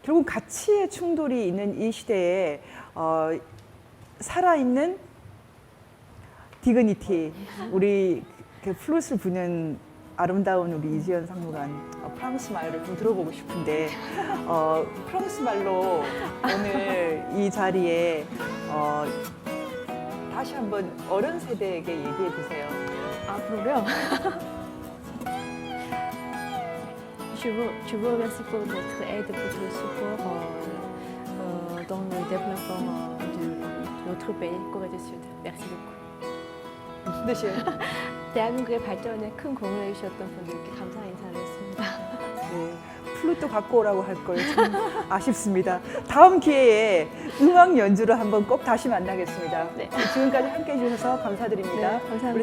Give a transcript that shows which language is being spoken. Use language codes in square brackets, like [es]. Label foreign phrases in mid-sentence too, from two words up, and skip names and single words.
[ko] 결국 가치의 충돌이 있는 이 시대에 살아있는 디그니티, 우리 그 플룻을 부는 아름다운 우리 이지연 상무관 프랑스 말을 좀 들어보고 싶은데 프랑스 말로 오늘 이 자리에 다시 한번 어른 세대에게 얘기해 주세요. 앞으로요. [fr] Je vous remercie pour votre aide, pour votre support dans le développement de notre pays, Corée du Sud. Merci beaucoup. [ko] 무슨 뜻이에요? 대한민국의 발전에 큰 공을 해주셨던 분들께 감사 인사를 했습니다. 네, 플룻도 갖고 오라고 할 걸 참 아쉽습니다. 다음 기회에 음악 연주를 한번 꼭 다시 만나겠습니다. 네. 지금까지 함께해 주셔서 감사드립니다. 네, 감사합니다.